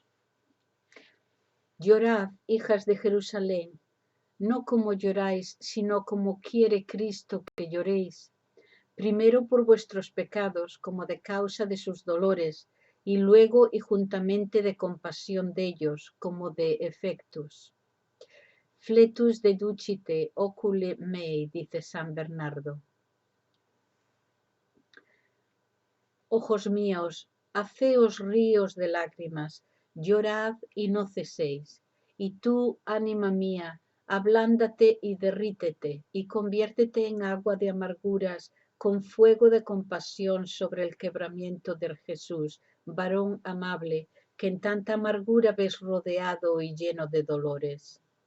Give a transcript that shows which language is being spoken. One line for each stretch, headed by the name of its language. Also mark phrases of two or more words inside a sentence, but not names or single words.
Spanish: Llorad, hijas de Jerusalén, no como lloráis, sino como quiere Cristo que lloréis, primero por vuestros pecados, como de causa de sus dolores, y luego y juntamente de compasión de ellos, como de efectos.
Latin: Fletus deducite ocule mei,
Spanish: dice San Bernardo. Ojos míos, haceos ríos de lágrimas, llorad y no ceséis. Y tú, ánima mía, ablándate y derrítete, y conviértete en agua de amarguras, con fuego de compasión sobre el quebramiento de Jesús, varón amable, que en tanta amargura ves rodeado y lleno de dolores.